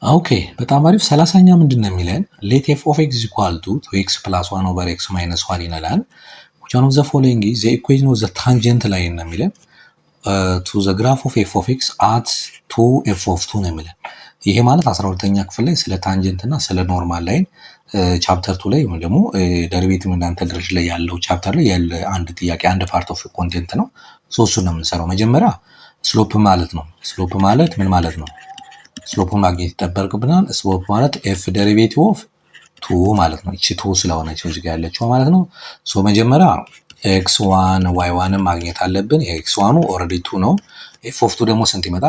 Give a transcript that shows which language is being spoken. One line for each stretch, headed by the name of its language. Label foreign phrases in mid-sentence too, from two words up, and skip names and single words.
Amharic: ኦኬ በጣም አሪፍ 30ኛ ምንድነው የሚለን
English: let f of x is equal to 2x plus 1 over x minus 1
Amharic: ይላል
English: which one of the following is the equation of the tangent line
Amharic: ነው የሚለን
English: to the graph of f of x at 2f of 2
Amharic: ነው የሚለን ይሄ ማለት 12ኛ ክፍል ላይ ስለ ታንጀንት እና ስለ
English: normal line
Amharic: ቻፕተር 2 ላይ ወይም ደግሞ ደሪቬቲቭ እናንተ ድረስ ላይ ያለው ቻፕተር ላይ ያለ አንድ ጥያቄ አንድ
English: part of content
Amharic: ነው ሶስቱን ነው የምንሰራው መጀመሪያ ስሎፕ ማለት ነው ስሎፕ ማለት ምን ማለት ነው ስሎፑን ማግኘት ይጠበቅብናል ስሎፕ ማለት
English: f derivative of 2
Amharic: ማለት ነው እቺ 2 ስለሆነች እዚህ ጋር ያለችው ማለት ነው ሶ መጀመሪያ x1 y1 ማግኘት አለብን x1 ኦሬዲ 2 ነው
English: f of 2
Amharic: ደግሞ ስንት ይመጣል